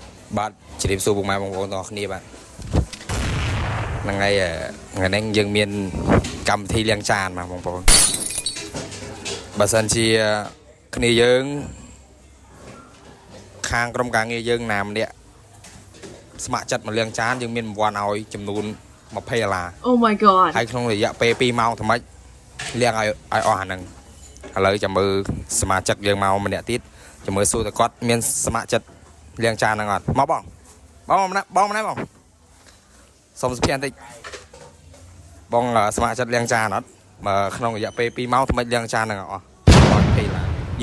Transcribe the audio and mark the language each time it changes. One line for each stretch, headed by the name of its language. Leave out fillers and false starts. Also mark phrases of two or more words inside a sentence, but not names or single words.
Khmer: បាទជ្រាបសួរពុកម៉ែបងប្អូនទាំងអស់គ្នាបាទហ្នឹងហើយថ្ងៃនេះយើងមានកម្មវិធីលាងចានបាទបងប្អូនបើសិនជាគ្នាយើងខាងក្រុមការងារយើងណាម្នាក់ស្ម័គ្រចិត្តមកលាងចានយើងមានរង្វាន់ឲ្យចំនួន$20
English: Oh my god
Khmer: ហើយក្នុងរយៈពេល2ម៉ោងថ្មិចលាងឲ្យអស់អាហ្នឹងឥឡូវចាំមើលសមាជិកយើងមកម្នាក់ទៀតចាំមើលសួរតើគាត់មានស្ម័គ្រចិត្តលាងចានហ្នឹងអត់មកបងម្នាក់បងសុំសុភ័ណ្ឌបន្តិចបងស្ម័គ្រចិត្តលាងចានអត់បើក្នុងរយៈពេល2ម៉ោងថ្មិចលាងចានហ្នឹងអស់$20